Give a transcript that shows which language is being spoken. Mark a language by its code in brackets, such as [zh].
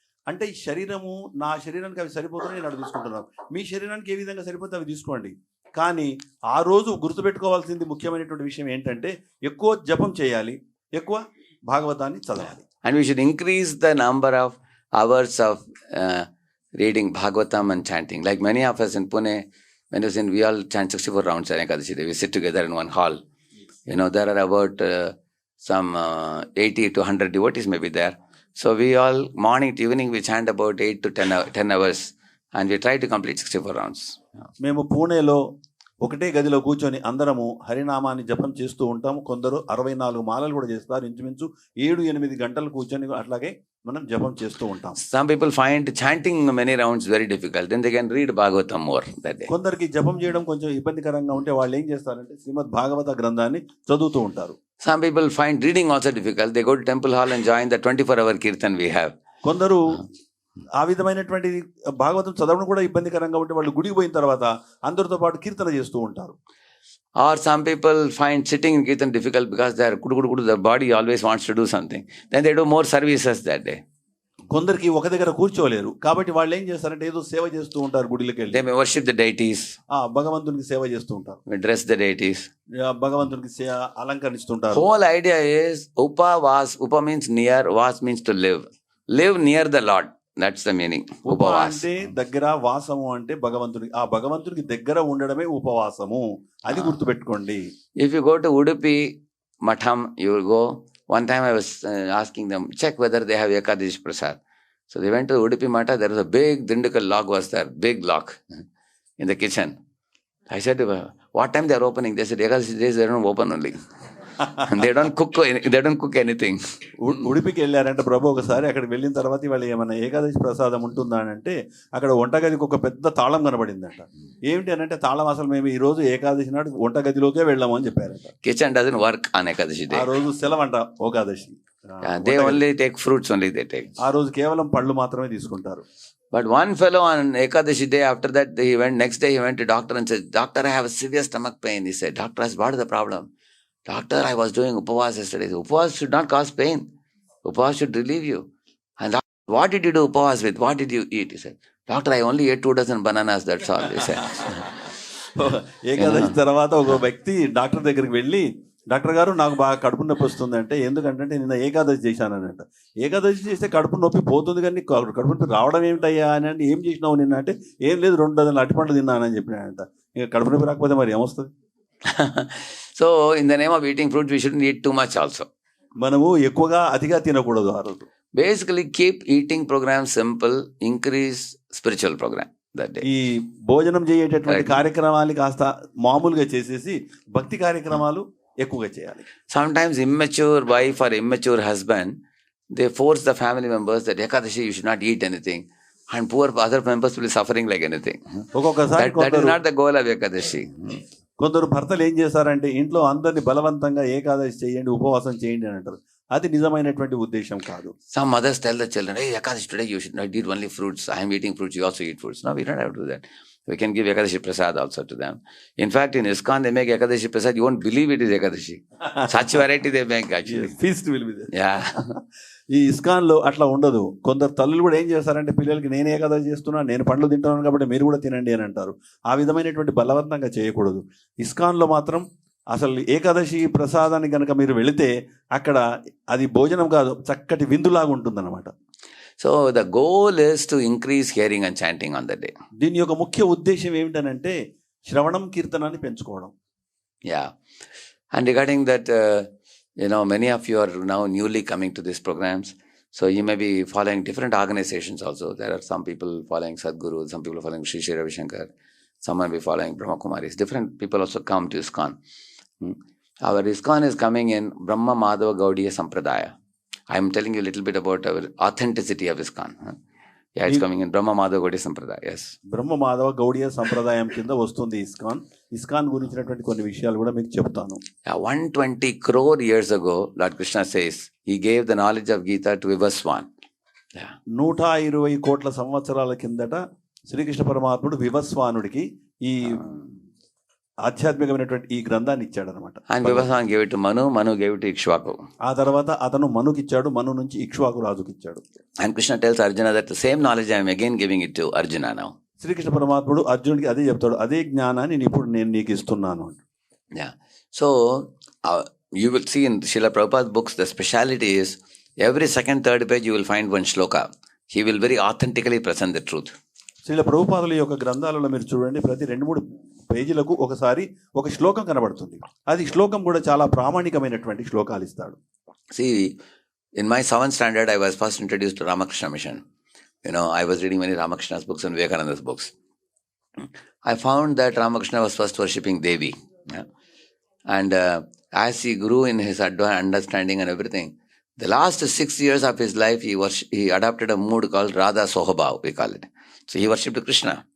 [te] అంటే ఈ శరీరము నా శరీరానికి అవి సరిపోతున్నాయి, నేను అవి తీసుకుంటున్నాను. మీ శరీరానికి ఏ విధంగా సరిపోతే అవి తీసుకోండి. కానీ ఆ రోజు గుర్తుపెట్టుకోవాల్సింది ముఖ్యమైనటువంటి విషయం ఏంటంటే ఎక్కువ జపం చేయాలి, ఎక్కువ భాగవతాన్ని చదవాలి. [en] And we should increase the number of hours of reading Bhagavatam and chanting. Like many of us in Pune, when we all chant 64 rounds on Ekadashi day, we sit together in one hall. There are about some 80 to 100 devotees may be there. So we all, morning to evening, we chant about 8 to 10 hours. And we try to complete 64 rounds. [te] మేము పూణేలో ఒకటే గదిలో కూర్చొని అందరము హరినామాన్ని జపం చేస్తూ ఉంటాము. కొందరు 64 మాలలు కూడా చేస్తారు. ఇంచుమించు 7-8 గంటలు కూర్చొని అట్లాగే మనం జపం చేస్తూ ఉంటాం. [en] Some people find chanting many rounds very difficult. Then they can read Bhagavatam more that day. [te] కొందరికి జపం చేయడం కొంచెం ఇబ్బందికరంగా ఉంటే వాళ్ళు ఏం చేస్తారంటే శ్రీమద్ భాగవత గ్రంథాన్ని చదువుతూ ఉంటారు. [en] Some people find reading also difficult. They go to temple hall and join the 24-hour kirtan we have. [te] కొందరు ఆ విధమైనటువంటి భాగవతం చదవడం కూడా ఇబ్బందికరంగా ఉంటే వాళ్ళు గుడికి పోయిన తర్వాత అందరితో పాటు కీర్తన చేస్తూ ఉంటారు. [en] Or some people find sitting in kirtan difficult because their body always wants to do something. Then they do more services that day. [te] కొందరికి ఒక దగ్గర కూర్చోలేరు కాబట్టి వాళ్ళు ఏం చేస్తారంటే ఏదో సేవ చేస్తూ ఉంటారు గుడిలోకి వెళ్ళి. [en] They may worship the deities. [te] భగవంతునికి సేవ చేస్తూ ఉంటారు. [en] Dress the deities. [te] భగవంతునికి అలంకరిస్తుంటారు. [en] Whole idea is upa means near, vas means to live. Live near the Lord. That's the meaning. [te] ఉపవాసం అంటే దగ్గర, వాసము అంటే భగవంతుడికి, ఆ భగవంతుడికి దగ్గర ఉండడమే ఉపవాసము. అది గుర్తుపెట్టుకోండి. [en] If you go to Udupi Matham, you will go. One time I was asking them, check whether they have Ekadashi Prasad. So they went to Udupi Matha. There was a big Dindukal log was there, big log in the kitchen. I said, what time they are opening? They said, Ekadashi days they don't open only. They don't cook anything. [te] ఉడిపికి వెళ్ళారంటే ప్రభు ఒకసారి అక్కడికి వెళ్ళిన తర్వాత వాళ్ళు ఏమన్నా ఏకాదశి ప్రసాదం ఉంటుందా అని అంటే అక్కడ వంటగదికి ఒక పెద్ద తాళం కనబడిందంట. ఏమిటి అని అంటే తాళం అసలు మేము ఈ రోజు ఏకాదశి నాడు వంటగదిలోకే వెళ్ళాము అని చెప్పారంట. [en] Kitchen doesn't work on Ekadashi day. [te] ఆ రోజు సెలవంట Ekadashi. [en] They only take fruits only they take. [te] ఆ రోజు కేవలం పళ్ళు మాత్రమే తీసుకుంటారు. [en] But one fellow on Ekadashi day, after that next day he went to doctor and said, Doctor, I have a severe stomach pain. He said, Doctor, what is the problem? Doctor, I was doing upavas yesterday. Upavas should not cause pain. Upavas should relieve you. And what did you do upavas with? What did you eat? He said, Doctor, I only ate 2 dozen bananas, that's all. He said. [te] Ekadashi తర్వాత ఒక వ్యక్తి doctor దగ్గరికి వెళ్ళి, doctor గారు నాకు బాగా కడుపు నొప్పి వస్తుంది అంటే, ఎందుకంటే నిన్న ఏకాదశి చేశానంట. ఏకాదశి చేస్తే కడుపు నొప్పి పోతుంది కానీ కడుపు నొప్పి రావడం ఏమిటయ్యా అని అంటే, ఏం చేసినావు నిన్న అంటే, ఏం లేదు 2 డజన్ల అరటిపండ్లు తిన్నానని చెప్పినాడంట. ఇక కడుపు నొప్పి రాకపోతే మరి ఏమొస్తుంది? [en] So in the name of eating fruit, we shouldn't eat too much also. [te] మనము ఎక్కువగా అతిగా తినకూడదు ఆ రోజు. [en] Basically, keep eating program simple, increase spiritual program that day. [te] ఈ భోజనం చేయేటటువంటి కార్యక్రమాలు కాస్త మామూలుగా చేసేసి భక్తి కార్యక్రమాలు ఎక్కువగా చేయాలి. [en] Sometimes immature wife or immature husband, they force the family members that Ekadashi you should not eat anything, and poor other members will be suffering like anything. That is not the goal of Ekadashi. [te] కొందరు భర్తలు ఏం చేస్తారంటే, ఇంట్లో అందరిని బలవంతంగా ఏకాదశి చేయండి, ఉపవాసం చేయండి అని అంటారు. అది నిజమైనటువంటి ఉద్దేశం కాదు. [en] Some mothers tell the children, hey, Ekadashi today you should not eat only fruits. I am eating fruits, you also eat fruits. No, we don't have to do that. We can give Ekadashi Prasad also to them. In fact, in ISKCON they make Ekadashi Prasad. You won't believe it is Ekadashi. Such variety they make actually. Feast will be there. Yeah. [te] ఈ ఇస్కాన్లో అట్లా ఉండదు. కొందరు తల్లులు కూడా ఏం చేస్తారంటే, పిల్లలకి నేను ఏకాదశి చేస్తున్నా, నేను పండ్లు తింటున్నాను కాబట్టి మీరు కూడా తినండి అని అంటారు. ఆ విధమైనటువంటి బలవంతంగా చేయకూడదు. ఇస్కాన్లో మాత్రం అసలు ఏకాదశి ప్రసాదాన్ని కనుక మీరు వెళితే అక్కడ అది భోజనం కాదు, చక్కటి విందులాగా ఉంటుందన్నమాట. [en] So the goal is to increase hearing and chanting on that day. [te] దీని యొక్క ముఖ్య ఉద్దేశం ఏమిటనంటే శ్రవణం కీర్తనాన్ని పెంచుకోవడం. Yeah. [en] And regarding that, many of you are now newly coming to these programs. So you may be following different organizations also. There are some people following Sadhguru, some people following Sri Sri Ravi Shankar, some may be following Brahma Kumaris. Different people also come to ISKCON. Our ISKCON is coming in Brahma Madhava Gaudiya Sampradaya. I am telling you a little bit about our authenticity of ISKCON. Yeah, it's coming in Brahma Madhava Gaudiya Sampradaya. Yes. [te] Brahma Madhava Gaudiya Sampradayam కింద వస్తుంది ISKCON. ISKCON గురించినటువంటి కొన్ని విషయాలు కూడా మీకు చెప్తాను. [en] 120 crore years ago, Lord Krishna says, he gave the knowledge of Gita to Vivaswan. [te] 120 కోట్ల సంవత్సరాల కిందట శ్రీకృష్ణ పరమాత్ముడు వివస్వానుడికి ఈ ఆధ్యాత్మికమైనటువంటి ఈ గ్రంథాన్ని ఇచ్చాడు అనమాట. [en] And Vivaswan gave it to Manu, Manu gave it to Ikshvaku. [te] ఆ తర్వాత అతను మనుకి ఇచ్చాడు, మను నుంచి ఇక్ష్వాకు రాజుకి ఇచ్చాడు. [en] And Krishna tells Arjuna that the same knowledge I am again giving it to Arjuna now. [te] Srikrishna పరమాత్ముడు అర్జునుడికి అదే చెప్తాడు, అదే జ్ఞానాన్ని ఇప్పుడు నేను నీకు ఇస్తున్నాను. Yeah. [en] So you will see in Srila Prabhupada's books, the speciality is every second, third page you will find one shloka. He will very authentically present the truth. [te] Srila ప్రభుపాదుల యొక్క గ్రంథాలలో మీరు చూడండి, ప్రతి 2-3 పేజీలకు ఒకసారి ఒక శ్లోకం కనబడుతుంది. అది శ్లోకం కూడా చాలా ప్రామాణికమైనటువంటి శ్లోకాలు ఇస్తాడు. [en] See, in my 7th standard, I was first introduced to Ramakrishna mission. I was reading many Ramakrishna's books and Vivekananda's books. I found that Ramakrishna was first worshipping Devi. Yeah? And as he grew in his understanding and everything, the last 6 years of his life, he adopted a mood called Radha Sohabhav, we call it. So he worshipped Krishna.